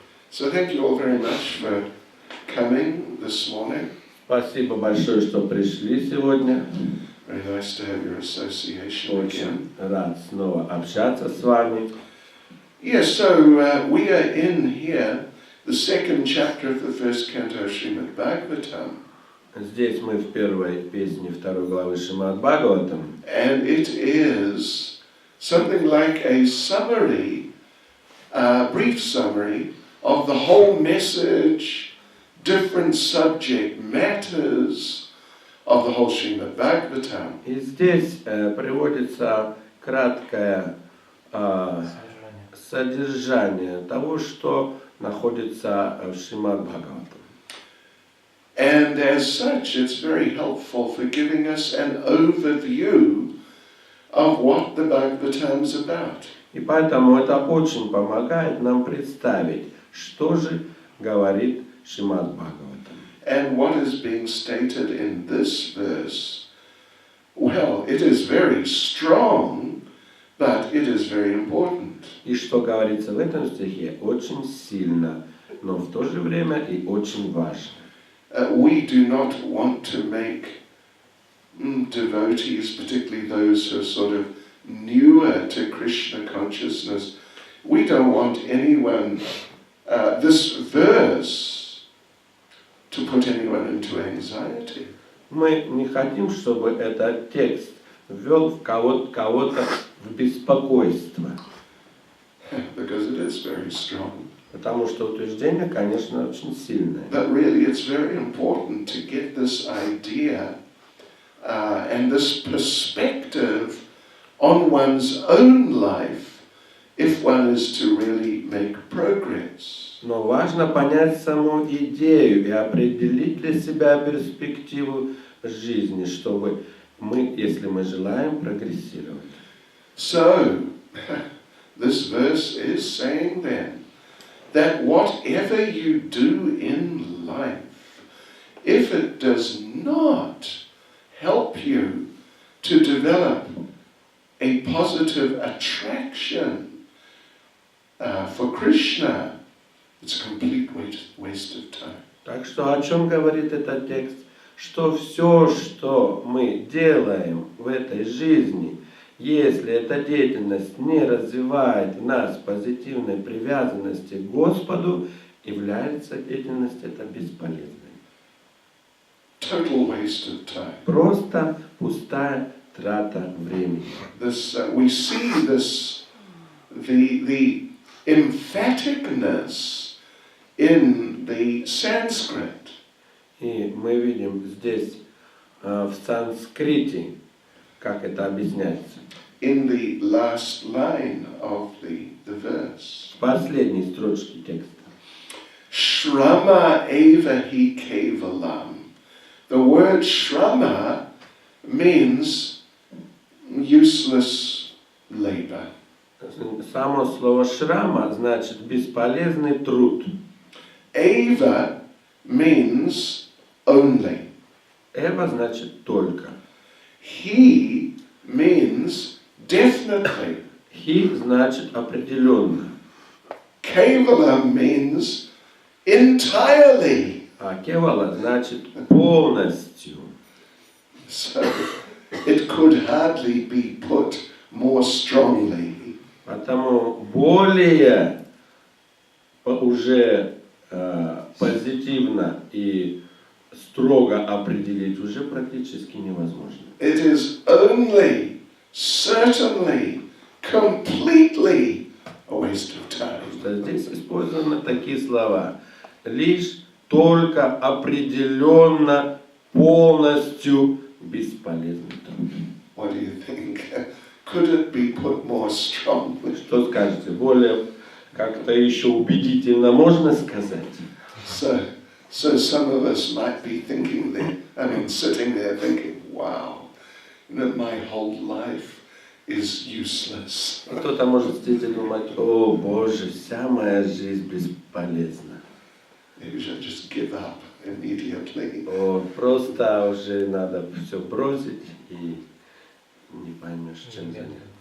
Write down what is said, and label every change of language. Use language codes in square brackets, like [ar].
[en] So thank you all very much for coming this morning. [ru] Спасибо большое, что пришли сегодня. [en] Very nice to have your association again. [ru] Очень рад снова общаться с вами. [en] Yes, so we are in here, the second chapter of the first canto of Srimad Bhagavatam. [ru] Здесь мы в первой песне второй главы Шримад Бхагаватам. [en] And it is something like a summary, brief summary of the whole message, different subject matters of the whole Srimad Bhagavatam. [ru] И здесь приводится краткое содержание того, что находится в Шримад Бхагаватам. [en] And as such, it's very helpful for giving us an overview of what the Bhagavatam is about. [ru] И поэтому это очень помогает нам представить, что же говорит Шримад Бхагаватам. [en] And what is being stated in this verse, well, it is very strong, but it is very important. [ru] И что говорится в этом стихе очень сильно, но в то же время и очень важно. [en] We do not want to make devotees, particularly those who are sort of newer to Krishna consciousness, we don't want anyone, this verse, to put anyone into anxiety. [ru] Мы не хотим, чтобы этот текст ввел кого-то в беспокойство. [en] Because it is very strong. [ru] Потому что утверждение, конечно, очень сильное. [en] But really it's very important to get this idea and this perspective on one's own life if one is to really make progress. [ru] Но важно понять саму идею и определить для себя перспективу жизни, чтобы мы, если мы желаем прогрессировать. [en] So, this verse is saying then that whatever you do in life, if it does not help you to develop a positive attraction for Krishna, it's a complete waste of time. [ru] Так что о чем говорит этот текст? Что все, что мы делаем в этой жизни, Если эта деятельность не развивает в нас позитивной привязанности к Господу, является деятельность эта бесполезной. [en] Total waste of time. [ru] Просто пустая трата времени. [en] We see this, the emphaticness in the Sanskrit. [ru] И мы видим здесь в санскрите, как это объясняется. [en] In the last line of the verse. [ru] В последней строчке текста. [sa] Shrama eva hi kevalam. [en] The word shrama means useless labor. [ru] Само слово шрама значит бесполезный труд. [en] Eva means only. [ru] Эва значит только. [en] He means definitely. [ru] Хи значит определенно. [en] Kevala means entirely. [ru] А кевала значит полностью. [en] So it could hardly be put more strongly. [ru] Потому более уже позитивно и строго определить уже практически невозможно. [en] It is only, certainly, completely a waste of time. [ru] Здесь использованы такие слова. Лишь только определенно, полностью бесполезный труд. [en] What do you think? Could it be put more strongly? [ru] Что скажете? Более как-то еще убедительно можно сказать? [en] So some of us might be thinking there, sitting there thinking, wow, my whole life is useless. [ru] Кто-то может сидеть и думать, о Боже, вся моя жизнь бесполезна. [en] Maybe we should just give up immediately. [ru] О, просто уже надо все бросить и не поймешь, чем заняться.